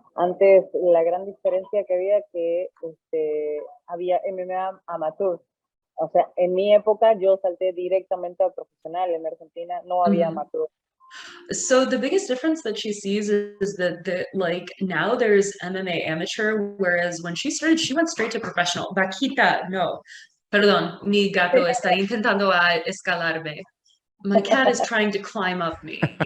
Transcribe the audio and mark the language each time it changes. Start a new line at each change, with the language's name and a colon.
Spanish: Antes, la gran diferencia que había MMA amateur. O sea, en mi época yo salté directamente al profesional. En Argentina no había amateur.
English: So the biggest difference that she sees is that like now there's MMA amateur, whereas when she started, she went straight to professional.
Spanish: Vaquita, no. Perdón, mi gato está intentando escalarme.
English: My cat is trying to climb up me.